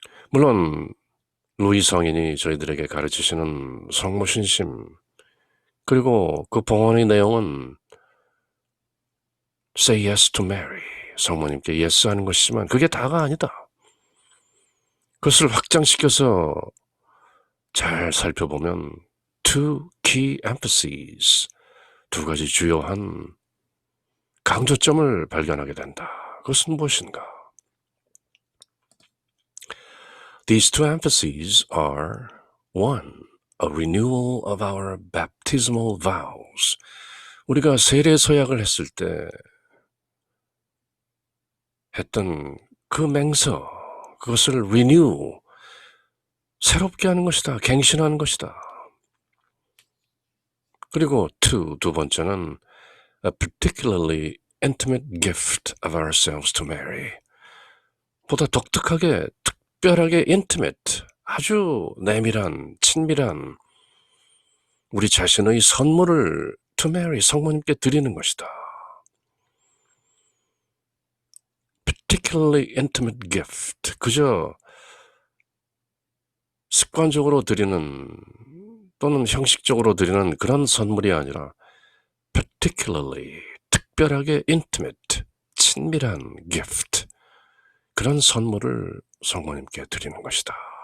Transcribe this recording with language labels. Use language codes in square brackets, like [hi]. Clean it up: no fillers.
[ko] 물론 루이 성인이 저희들에게 가르치시는 성모신심, 그리고 그 봉헌의 내용은 [en] say yes to Mary, [ko] 성모님께 yes 하는 것이지만 그게 다가 아니다. 그것을 확장시켜서 잘 살펴보면 [en] two key emphases, [ko] 두 가지 주요한 강조점을 발견하게 된다. 그것은 무엇인가? [en] These two emphases are, one, a renewal of our baptismal vows. [ko] 우리가 세례 서약을 했을 때 했던 그 맹서, 그것을 renew, 새롭게 하는 것이다. 갱신하는 것이다. [en] 그리고 two, [ko] 두 번째는 [en] a particularly intimate gift of ourselves to Mary. [ko] 보다 독특하게, 특별하게 intimate, 아주 내밀한, 친밀한 우리 자신의 선물을 to Mary, 성모님께 드리는 것이다. [en] particularly intimate gift, [ko] 그저 습관적으로 드리는 또는 형식적으로 드리는 그런 선물이 아니라 particularly, 특별하게 intimate, 친밀한 gift, 그런 선물을 성모님께 드리는 것이다.